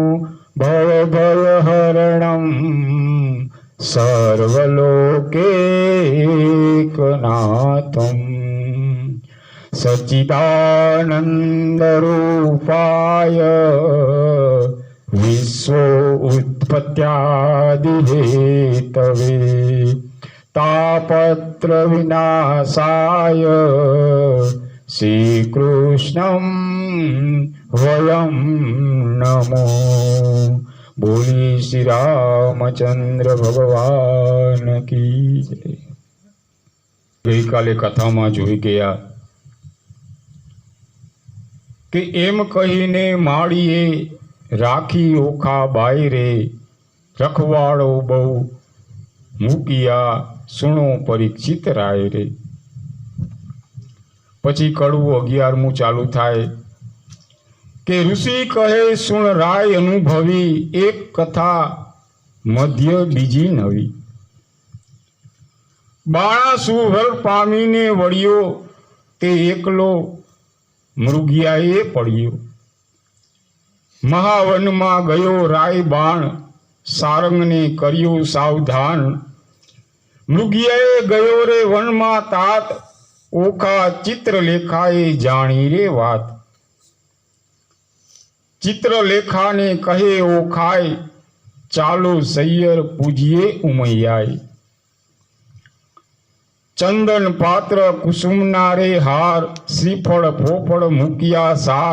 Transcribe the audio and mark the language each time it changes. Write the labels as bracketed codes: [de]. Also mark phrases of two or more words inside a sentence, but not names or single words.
[sa] भवभयहरणं सर्वलोकैकनाथं सच्चिदानन्दरूपाय विश्वोत्पत्त्यादिहेतवे तापत्रविनाशाय श्रीकृष्णं वयं नमो। [hi] बोली श्री रामचंद्र भगवान की जय। [gu] ગઈ કાલે કથા માં જોઈ ગયા કે એમ કહીને માળીએ રાખી ઓખા બાઈ રે રખવાડો બહુ મૂકિયા સુનો પરીક્ષિત રાય રે। પછી કડવું 11મું ચાલુ થાય કે ઋષિ કહે સુન રાય અનુભવી એક કથા મધ્ય બીજી નવી। બાણાસુર પામીને વળ્યો તે એકલો મૃગયાએ પડ્યો। મહાવન માં ગયો રાય બાણ સારંગ ને કર્યો સાવધાન। મૃગયાએ ગયો રે વન માં તાત ઓખા ચિત્રલેખાએ જાણી રે વાત। ચિત્રલેખા ને કહે ઓખાય ચાલો સૈયર પૂજીએ ઉમૈયાય। ચંદન પાત્ર કુસુમ ના રે હાર શ્રીફળ ફોફળ મૂકિયા સાર।